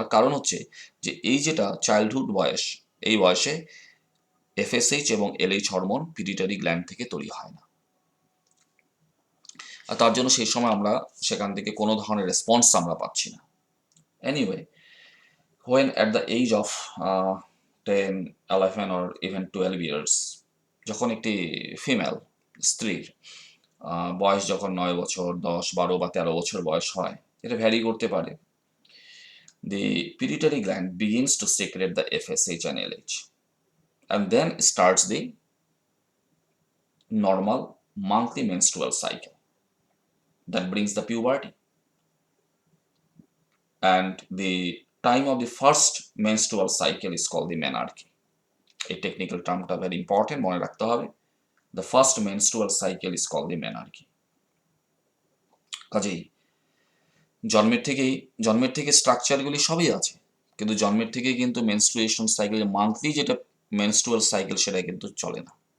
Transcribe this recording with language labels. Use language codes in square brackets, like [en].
[bn] তার কারণ হচ্ছে যে এই যেটা চাইল্ডহুড বয়স, এই বয়সে FSH এবং LH হরমোন পিটুইটারি গ্ল্যান্ড থেকে তৈরি হয় না, আর তার জন্য সেই সময় আমরা সেখান থেকে কোনো ধরনের রেসপন্স আমরা পাচ্ছি না। [en] anyway, when at the age of 10, 11 or even 12 years, [bn] যখন একটি ফিমেল স্ত্রীর বয়স যখন 9 বছর, 10, 12 বা 13 বছর বয়স হয়, এটা ভ্যারি করতে পারে, [en] the pituitary gland begins to secrete the FSH and LH, and then starts the normal monthly menstrual cycle that brings the puberty, and the time of the first menstrual cycle is called the menarche. [bn] এই technical টার্মটা very important, মনে রাখতে হবে। [en] The first menstrual cycle is called the menarche. [bn] কাজেই জন্মের থেকে স্ট্রাকচারগুলি সবই আছে, কিন্তু জন্মের থেকে কিন্তু মেনস্ট্রুয়েশন সাইকেল মান্থলি যেটা মেনস্ট্রুয়াল সাইকেল সেটা কিন্তু চলে না।